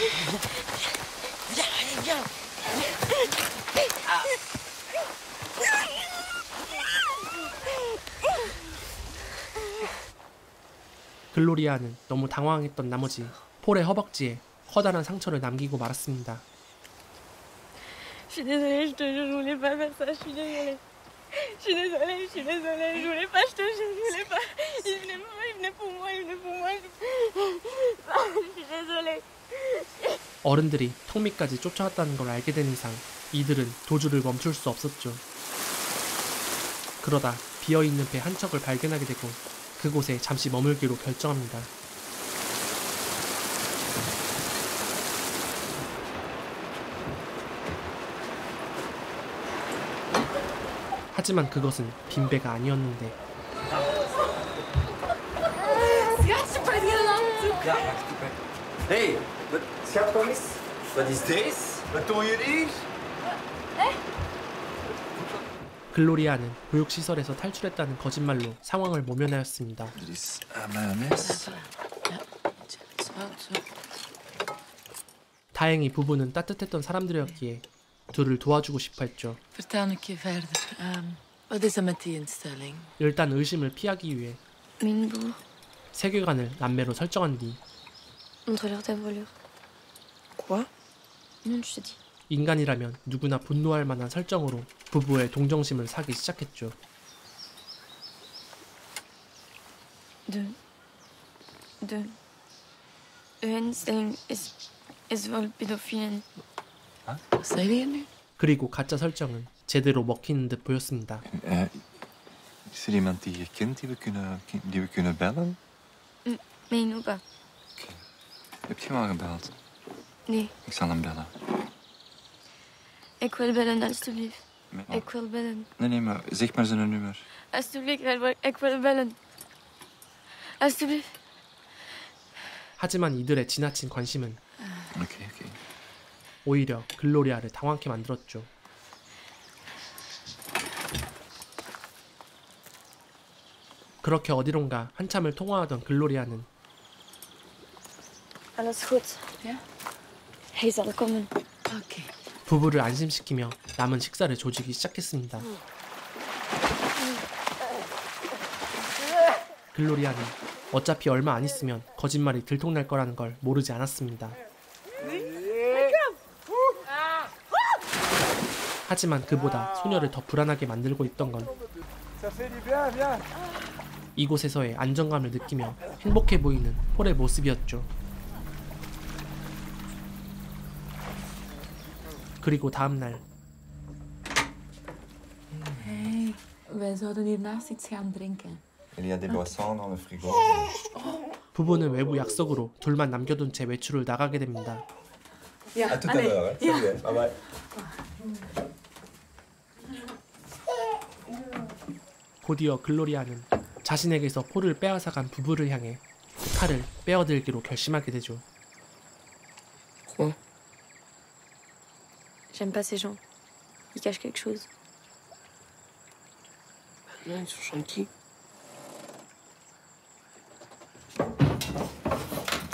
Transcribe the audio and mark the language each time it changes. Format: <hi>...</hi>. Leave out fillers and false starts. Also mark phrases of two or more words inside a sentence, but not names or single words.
<ko>글로리아는 너무 당황했던 나머지 폴의 허벅지에 커다란 상처를 남기고 말았습니다.</ko> <fr>Je suis désolée, je te jure, je voulais pas faire ça, je suis désolée. Je suis désolée, je voulais pas, je te jure, je voulais pas. Il venait pour moi. Je suis désolée.</fr> <ko>어른들이 턱 밑까지 쫓아왔다는 걸 알게 된 이상 이들은 도주를 멈출 수 없었죠. 그러다 비어있는 배 한 척을 발견하게 되고 그곳에 잠시 머물기로 결정합니다. 하지만 그것은 빈배가 아니었는데</ko> <nl>Hey, schat, kom eens. Wat is deze? Wat doen jullie?</nl> <ko>글로리아는 보육시설에서 탈출했다는 거짓말로 상황을 모면하였습니다.</ko> <nl>Dit is mayonaise.</nl> <ko>다행히 부부는 따뜻했던 사람들이었기에 둘을 도와주고 싶어 했죠.</ko> <nl>Vertel een keer verder. Wat is er met die instelling?</nl> <ko>일단 의심을 피하기 위해 Minebourg, 세계관을 남매로 설정한 뒤</ko> <fr>montre-leur ta voilure. Quoi? Non, je te dis.</fr> <ko>인간이라면 누구나 분노할 만한 설정으로 부부의 동정심을 사기 시작했죠.</ko> <nl>De instelling is wel pedofiel. Wat zei je nu?</nl> <ko>그리고 가짜 설정은 제대로 먹히는 듯 보였습니다.</ko> <nl>Is er iemand die je kent die we kunnen bellen?</nl> <fr>Mais il nous pas.</fr> <nl>Heb je hem al gebeld? Nee, Ik zal hem bellen. ik wil bellen, alsjeblieft. Met- Ik wil bellen. Nee, maar zeg maar zijn nummer. Alsjeblieft, ik wil bellen. Alsjeblieft.</nl> <ko>하지만 이들의 지나친 관심은</ko> <nl>Oké.</nl> <ko>오히려 글로리아를 당황케 만들었죠. 그렇게 어디론가 한참을 통화하던 글로리아는</ko> <nl>Alles goed. Ja? Hij zal komen. Oké.</nl> <ko>부부를 안심시키며 남은 식사를 조지기 시작했습니다. 글로리아는 어차피 얼마 안 있으면 거짓말이 들통날 거라는 걸 모르지 않았습니다. 하지만 그보다 소녀를 더 불안하게 만들고 있던 건 이곳에서의 안정감을 느끼며 행복해 보이는 폴의 모습이었죠. 그리고 다음 날</ko> <nl>Hey, wij zouden hiernaast iets gaan drinken.</nl> <fr>Il y a des boissons dans le frigo.</fr> <ko>부부는 외부 약속으로 둘만 남겨둔 채 외출을 나가게 됩니다.</ko> <fr>À tout à l'heure. Salut.</fr> <en>Bye bye.</en> <ko>곧이어 글로리아는 자신에게서 폴을 빼앗아간 부부를 향해 칼을 빼어들기로 결심하게 되죠.</ko> <fr>J'aime pas ces gens. Ils cachent quelque chose. Non, ils sont gentils.</fr>